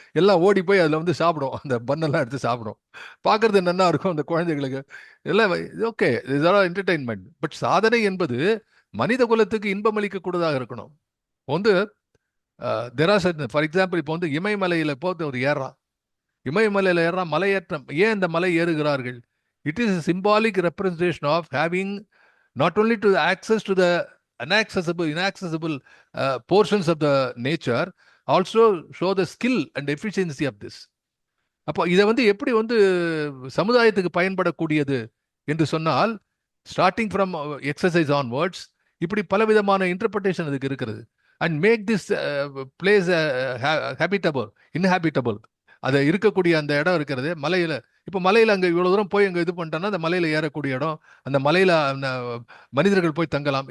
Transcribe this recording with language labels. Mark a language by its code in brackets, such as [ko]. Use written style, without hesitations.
[ta] எல்லாம் ஓடி போய் அதுல சாப்பிடும். அந்த பன்னெல்லாம் எடுத்து சாப்பிடும். பார்க்கறது என்னன்னா இருக்கும் அந்த குழந்தைகளுக்கு. எல்லாம் ஓகே, இதெல்லாம் என்டர்டைன்மெண்ட். பட் சாதனை என்பது மனித குலத்துக்கு இன்பம் அளிக்கக்கூடியதாக இருக்கணும். வந்து ஃபார் எக்ஸாம்பிள் இப்போ இமயமலையில போது ஒரு ஏறான். இமயமலையில ஏறான், மலையேற்றம். ஏன் இந்த மலை ஏறுகிறார்கள்? [en] It is a symbolic representation of having not only to access to the inaccessible portions of the nature, also show the skill and efficiency of this. [ta] அப்போ இதை எப்படி சமுதாயத்துக்கு பயன்படக்கூடியது என்று சொன்னால், [en] starting from exercise onwards, [ta] இப்படி பலவிதமான இன்டர்பிரேஷன் இதுக்கு இருக்கிறது. [en] And make this place habitable, inhabitable. [ta] அது இருக்கக்கூடிய அந்த இடம் இருக்கிறது மலையில. இப்போ மலையில அங்கே இவ்வளவு தூரம் போய் அங்கே இது பண்ணிட்டோம்னா அந்த மலையில ஏறக்கூடிய இடம், அந்த மலையில மனிதர்கள் போய் தங்கலாம்.